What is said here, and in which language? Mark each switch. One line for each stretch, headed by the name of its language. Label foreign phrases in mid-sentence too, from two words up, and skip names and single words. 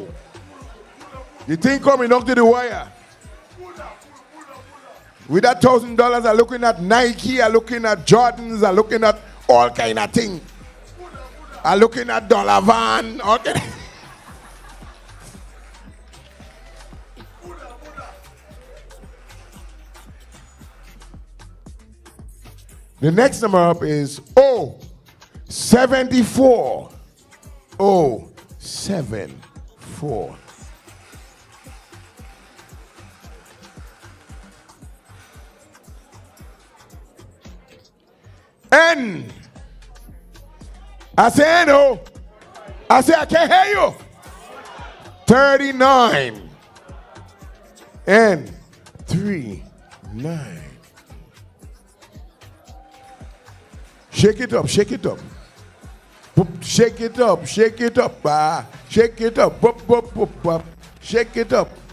English: You think coming up to the wire? With that $1,000, I'm looking at Nike, I'm looking at Jordans, I'm looking at all kind of things. I'm looking at Dollar Van, all kind of... The next number up is O74. O74. N. I say no. I say I can't hear you. 39. N. 39. Shake it up, shake it up. Shake it up, shake it up. Shake it up, shake it up.